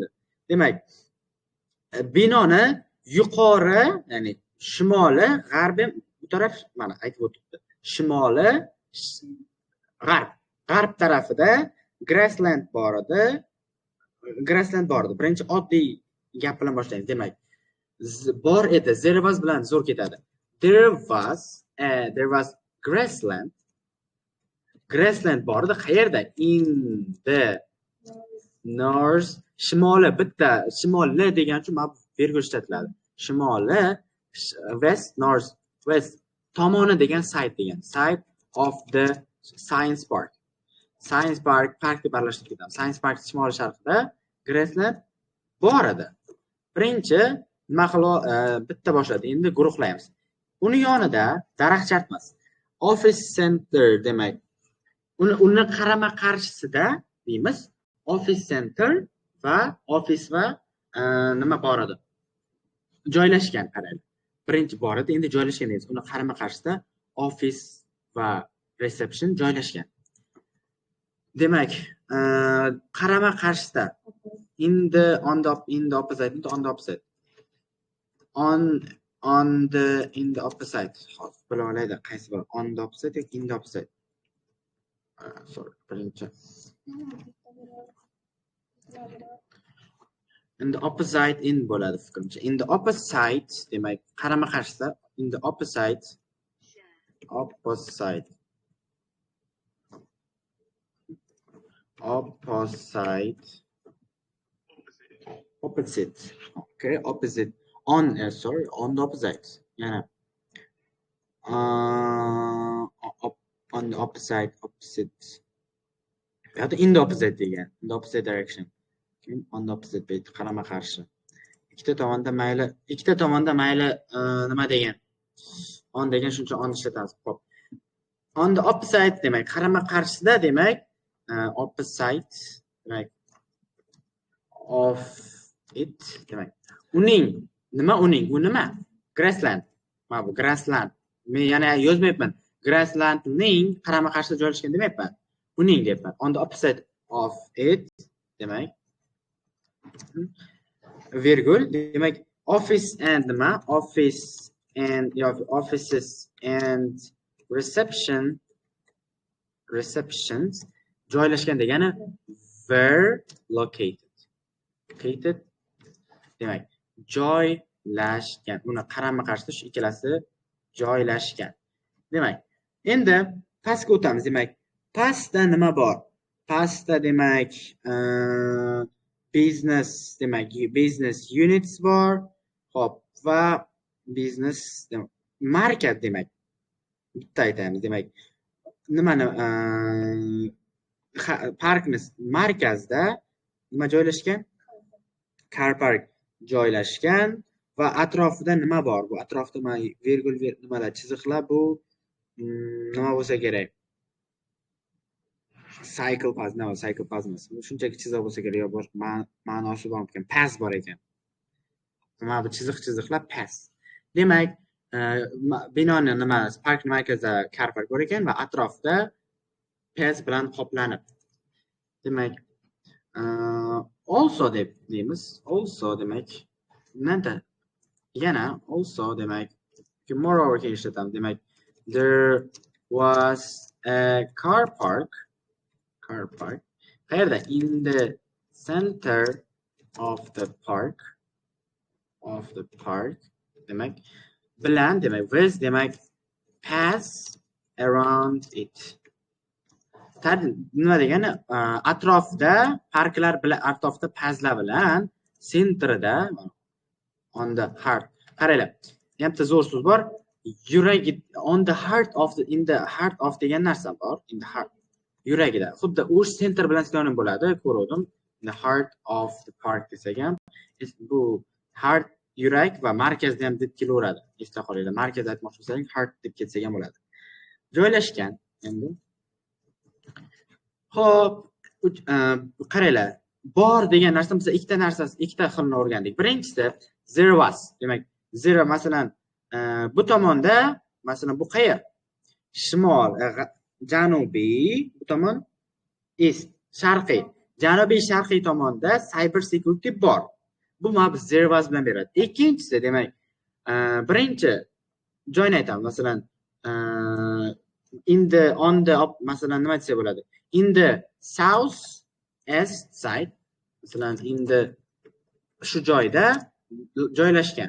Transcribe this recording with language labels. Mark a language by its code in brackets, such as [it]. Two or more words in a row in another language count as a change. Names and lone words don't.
[uz] Demak, binoni yuqori, ya'ni shimoli, g'arbi bu taraf mana aytib o'tibdi. Shimoli g'arb tarafida grassland bor edi. Birinchi oddiy gap bilan boshlaymiz. Demak, bor edi, [en] there was [uz] bilan zo'r ketadi. [en] There was grassland. [uz] Grassland bor edi. Qayerda? [en] In the north. [uz] Shimoli bitta, shimoli degan uchun mana virgul ishlatiladi. [en] Shimoli north west [uz] tomoni degan [en] side of the science park. Science park [uz] deb aralashtirib ketamiz. [en] Science park [uz] shimoli sharqida grassland bor edi. Birinchi nima bitta boshladi. Endi guruhlaymiz. Uni yonida daraxtchat emas. [en] Office center demak. [uz] Uni qarama-qarshisida deymiz. [en] Office center [uz] va office va nima bor edi? Joylashgan qaraylik. Birinchi bor edi, endi joylashgan deymiz. Uni qarama-qarshisida office va reception joylashgan. Demak, qarama-qarshisida [en] on the opposite. In the opposite. [uz] Hop, bila olaydi, qaysi bir? [en] On the opposite yoki in the opposite? Sorry, birinchi. In the opposite in [uz] bo'ladi fikrimcha. [en] In the opposite [uz] demak, qarama-qarshisida [en] in the opposite. Okay, opposite. On the opposite. Yeah. On the opposite. In the opposite degan. In the opposite direction. On the opposite [uz] bit qarama-qarshi. Ikkita tomonda mayli nima degan? On degan shuncha on ishlatamiz. Xo'p. [en] On the opposite [uz] demak, qarama-qarshisida demak, [en] opposite demak of it demak. [uz] U nima? Grassland. Mana bu grassland. Men yana yozmayapman. Grasslandning qarama-qarshisida joylashgan demayapman. Uning deyapman. [en] On the opposite of it demak. [uz] Virgul demak, [en] office and nima? Offices and receptions [uz] joylashgan degani [en] were located. [uz] Demak, joylashgan. Buni qarama-qarshi shu ikkalasi joylashgan. Demak, endi pastga o'tamiz. Demak, pastda nima bor? Pastda demak, [en] business units [uz] bor. Xo'p, va [en] business market [uz] demak. Bitta aytamiz. Demak, nimani parkni markazda nima joylashgan? [en] Car park [uz] joylashgan va atrofida nima bor? Bu atrofda mana virgul nimalar chiziqlar bu nima bo'lsa kerak? [en] Cycle path [uz] emas. Bu shunchaki chiziq bo'lsa kerak, yo boshqa ma'nosi bormikan? Path bor ekan. Mana bu chiziqlar path. Demak, binoni nima park markazida [en] car park [uz] bor ekan va atrofda path bilan qoplanib. Demak, also deb deymiz. Also demak, yana also demak, moreover ga ishlatamiz. Demak, [en] there was a car park. [uz] Qayerda? [en] In the center of the park. [uz] Demak, bilan demak, [en] with demak, pass around it. [uz] Nima degani? Atrofda parklar bilan, atrofda pazlar bilan, centerda [en] on the heart. [uz] Qaranglar. Hamda zo'r so'z bor. Yuragi [en] on the heart of the in the heart of [uz] degan narsa bor. [en] In the heart. [uz] Yuragida. Xuddi u center bilan sinonim bo'ladi. Ko'rdim. [en] The heart of the park [uz] desak ham, bu heart yurak va markazda ham deb kelaveradi. Esda qolinglar. Markaz aytmoqchi bo'lsang, heart deb ketsak ham bo'ladi. Joylashgan endi. Xo'p, qaranglar. Bor degan narsa biz ikkita xilni o'rgandik. [en] Birinchisi there was. [uz] Demak, zero masalan bu tomonda, masalan bu qayer? Shimol, janubiy, bu tomon east, sharqiy. Janubiy sharqiy tomonda [en] cyber security [uz] bor. Bu mana biz [en] there was [uz] bilan beradi. Ikkinchisi demak, birinchi joyni aytamiz. Masalan, masalan nima desa bo'ladi? [en] In the south east side, masalan in the [uz] shu joyda joylashgan.